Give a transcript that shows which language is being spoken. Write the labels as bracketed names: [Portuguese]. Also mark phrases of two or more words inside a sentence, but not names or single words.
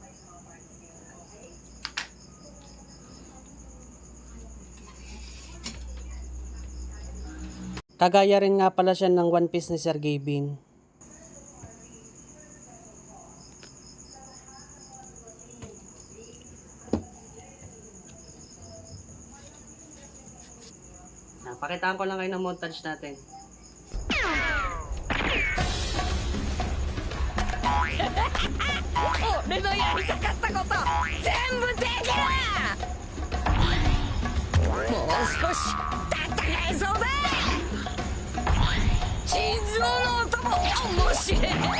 [Filipino] Kagaya rin nga pala siya ng One Piece ni Sir Gavin. Pakitaan ko lang kayo ng montage natin. [Japanese] 俺のやりたかったこと全部できる！もう少し戦えそうだ！心臓の音も面白い！